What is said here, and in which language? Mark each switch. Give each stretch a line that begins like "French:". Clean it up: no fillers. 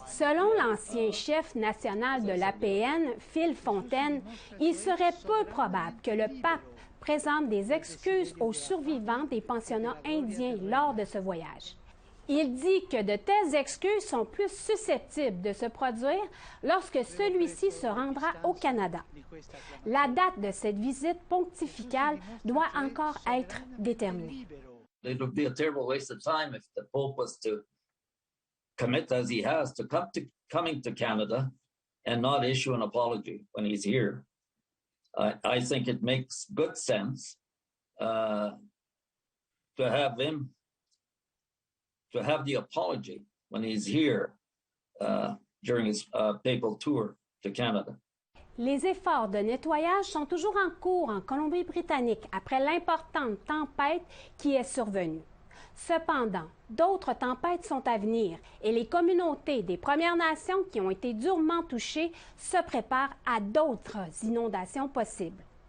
French: Selon l'ancien chef national de l'APN, Phil Fontaine, il serait peu probable que le pape présente des excuses aux survivants des pensionnats indiens lors de ce voyage. Il dit que de telles excuses sont plus susceptibles de se produire lorsque celui-ci se rendra au Canada. La date de cette visite pontificale doit encore être déterminée.
English: It would be a terrible waste of time if the Pope was to commit as he has to coming to Canada and not issue an apology when he's here. I think it makes good sense to have him to have the apology when he's here during his papal tour to Canada.
French: Les efforts de nettoyage sont toujours en cours en Colombie-Britannique après l'importante tempête qui est survenue. Cependant, d'autres tempêtes sont à venir et les communautés des Premières Nations qui ont été durement touchées se préparent à d'autres inondations possibles.